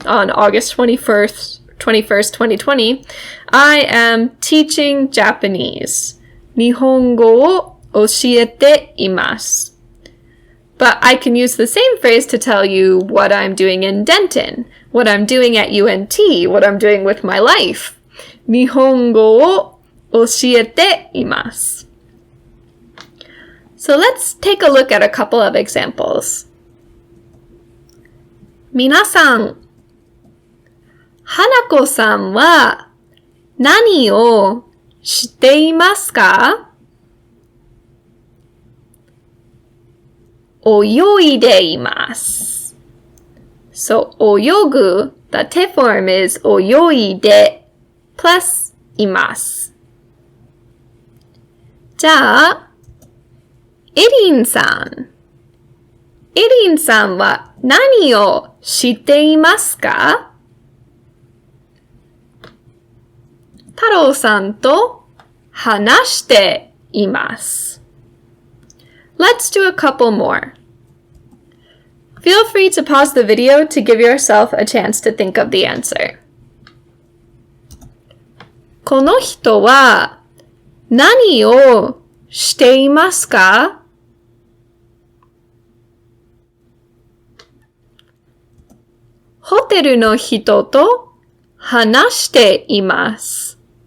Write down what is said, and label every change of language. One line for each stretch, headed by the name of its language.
English: on August 21st, 2020, I am teaching Japanese.
Japanese: Nihongo o oshiete imasu.
English: But I can use the same phrase to tell you what I'm doing in Denton, what I'm doing at UNT, what I'm doing with my life.
Japanese: 日本語を教えています。
English: So let's take a look at a couple of examples.
Japanese: 皆さん、花子さんは何をしていますか？泳いでいます。
English: So, 泳ぐ, the te form is 泳いで plus います。
Japanese: じゃあ、エリンさん。エリンさんは何をしていますか？太郎さんと話しています。
English: Let's do a couple more. Feel free to pause the video to give yourself a chance to think of the answer.
Japanese: この人は何をしていますか？ホテルの人と話しています。